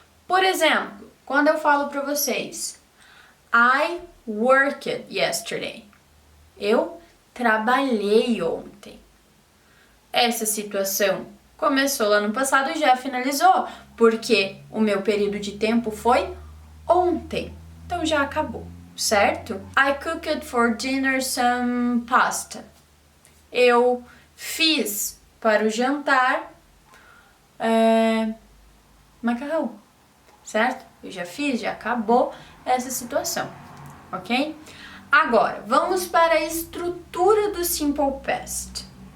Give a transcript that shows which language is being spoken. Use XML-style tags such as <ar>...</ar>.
<pt>Por exemplo, quando eu falo para vocês,</pt> <en>I worked yesterday.</en> <pt>Eu trabalhei ontem. Essa situação começou lá no passado e já finalizou, porque o meu período de tempo foi ontem. Então já acabou, certo?</pt> <en>I cooked for dinner some pasta.</en> <pt>Eu fiz para o jantar macarrão, certo? Eu já fiz, já acabou essa situação, ok? Agora, vamos para a estrutura do Simple Past.</pt>